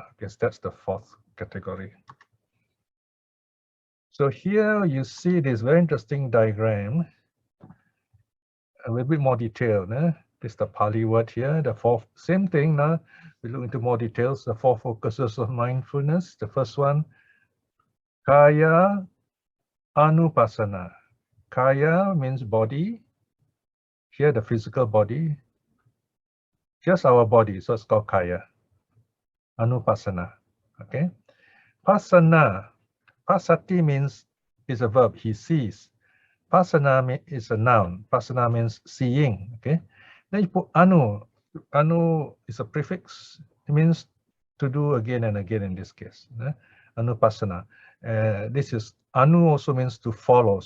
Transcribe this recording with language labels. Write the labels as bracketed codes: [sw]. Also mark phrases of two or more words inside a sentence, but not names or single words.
[en] I guess that's the fourth category. So here you see this very interesting diagram, a little bit more detail. This is the Pali word here, the fourth, same thing. Now we look into more details, the four focuses of mindfulness. The first one, [pi] kaya anupasana. [en] Kaya means body. Here the physical body, just our body, so it's called kaya. Anupasana, okay? Pasana, pasati means is a verb, he sees. Pasana is a noun. Pasana means seeing, okay? Then you put anu. Anu is a prefix. It means to do again and again in this case. Anupasana. This is anu also means to follow.